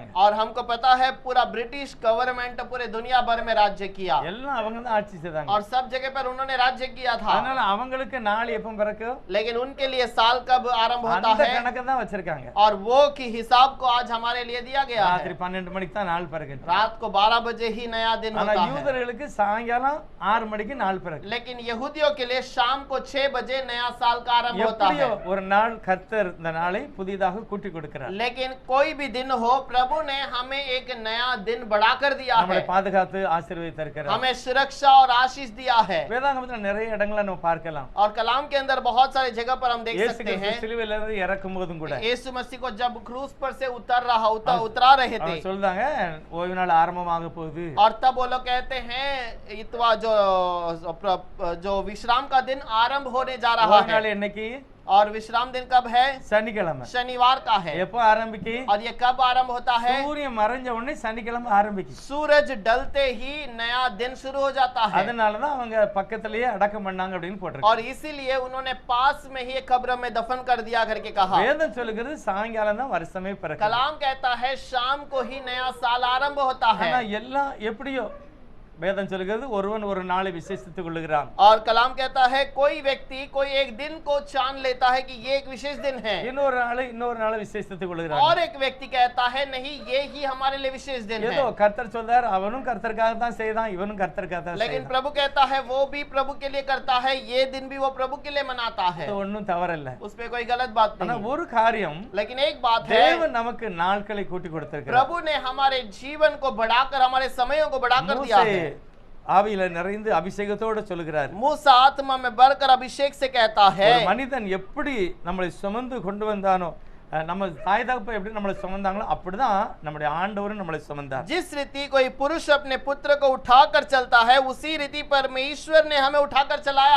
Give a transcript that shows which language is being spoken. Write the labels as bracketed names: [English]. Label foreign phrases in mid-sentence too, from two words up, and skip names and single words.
[Hindi] और हमको पता है पूरा [English] British government [Hindi] पूरे दुनिया भर में राज्य किया [Tamil] எல்லாம் அவங்க தான் ஆட்சி செய்தாங்க. [Hindi] और सब जगह पर उन्होंने राज्य किया था। [Tamil] அதனால அவங்களுக்கு நாள் எப்ப பிறக்கும் [Hindi] लेकिन उनके लिए साल कब आरंभ होता [Tamil] அந்த [Hindi] है [Tamil] கணக்கு தான் வச்சிருக்காங்க. [Hindi] और वो की हिसाब को आज हमारे लिए दिया गया [Tamil] ராத்திரி [Hindi] है। [Tamil] 12 மணிக்கு தான் நாள் பிறகு. [Hindi] रात को 12 बजे ही नया दिन [Tamil] ஆனா [Hindi] होता है। [Tamil] யூதர்களுக்கு சாயங்காலம் 6 மணிக்கு நாள் பிறகு. [Hindi] लेकिन यहूदियों के लिए शाम को 6 बजे नया साल का आरंभ होता [Tamil] எப்படியோ [Hindi] है। [Tamil] ஒரு நாள் கர்த்தர் இந்த நாளை புதிதாக கூட்டி கொடுக்கிறார். [Hindi] लेकिन कोई भी दिन हो, प्रभु ने हमें एक नया दिन बढ़ाकर दिया [Tamil] நம்மளை [Hindi] है, [Tamil] பாதுகாத்து ஆசீர்வதித்திருக்கிறார். [Hindi] हमें सुरक्षा और आशीष दिया है। [Tamil] வேதாகமத்துல நிறைய இடங்களை நம்ம பார்க்கலாம். [Hindi] और कलाम के अंदर बहुत सारी जगह पर हम देख [Tamil] இயேசு [Hindi] सकते [Tamil] கிறிஸ்து [Hindi] हैं [Tamil] சிலுவையில இருந்து இறக்கும் போதும் கூட [Hindi] यीशु मसीह को जब क्रूस पर से उतरा रहे थे [Tamil] அவங்க சொல்றாங்க, ஓய்வு நாள் ஆரம்பமாக போகுது. [Hindi] और तब वो लोग कहते हैं इतवा जो विश्राम का दिन आरंभ होने जा रहा [Tamil] ஓய்வு நாள் [Hindi] है। [Tamil] என்னைக்கு? [Hindi] और विश्राम दिन कब है? [Tamil] சனிக்கிழமை. [Hindi] शनिवार का है। [Tamil] எப்போ ஆரம்பிக்கு? [Hindi] और ये कब आरंभ होता है? [Tamil] சூரியன் மறைஞ்ச உடனே சனிக்கிழமை ஆரம்பிக்கு. [Hindi] सूरज डलते ही नया दिन शुरू हो जाता है। [Tamil] அதனாலதான் அவங்க பக்கத்திலேயே அடக்கம் பண்ணாங்க அப்படின்னு போட்டிருக்கு. [Hindi] और इसीलिए उन्होंने पास में ही कब्र में दफन कर दिया करके कहा। [Tamil] வேதம் சொல்லுகிறது சாயங்காலம் தான் வருஷமே பிறக்கும். [Hindi] कलाम कहता है शाम को ही नया साल आरंभ होता है। [Tamil] ஆனா எல்லாம் எப்படியோ வேதம் சொல்லுகிறது ஒருவன் ஒரு நாளை விசேஷித்துக் கொள்ளுகிறான். [Hindi] और कलाम कहता है कोई व्यक्ति कोई एक दिन को छान लेता है कि ये एक विशेष दिन है, [Tamil] இன்னொரு நாளை விசேஷித்துக் கொள்ளுகிறான். [Hindi] और एक व्यक्ति कहता है नहीं ये ही हमारे लिए विशेष दिन [Tamil] ஏதோ [Hindi] है। [Tamil] கர்த்தர் சொல்றார், அவனும் கர்த்தருக்காக தான் செய்தான், இவனும் கர்த்தருக்காக தான் [Hindi] लेकिन [Tamil] செய்தான். [Hindi] प्रभु कहता है वो भी प्रभु के लिए करता है, ये दिन भी वो प्रभु के लिए मनाता है। [Tamil] அது ஒண்ணும் தவறல்ல. [Hindi] उस पे कोई गलत बात [Tamil] ஆனா [Hindi] नहीं। [Tamil] ஒரு காரியம், [Hindi] लेकिन एक बात है, [Tamil] தேவன் நமக்கு நாட்களை கூட்டி கொடுத்திருக்கிறார். [Hindi] प्रभु ने हमारे जीवन को बढ़ाकर हमारे समयों को बढ़ाकर दिया [Tamil] மூசே [Hindi] है। [Tamil] ஆவியில நிறைந்து அபிஷேகத்தோட சொல்லுகிறார், [Hindi] मूसा आत्मा में बढ़कर अभिषेक से कहता है, [Tamil] ஒரு மனிதன் எப்படி நம்மளை சுமந்து கொண்டு வந்தானோ, நம்ம தாய் தகப்ப எப்படி நம்மளை சுமந்தாங்களோ அப்படிதான் நம்முடைய ஆண்டவரும் நம்மளை சுமந்தார். [Hindi] जिस रीति कोई पुरुष अपने पुत्र को उठाकर चलता है, उसी रीति परमेश्वर ने हमें उठाकर चलाया,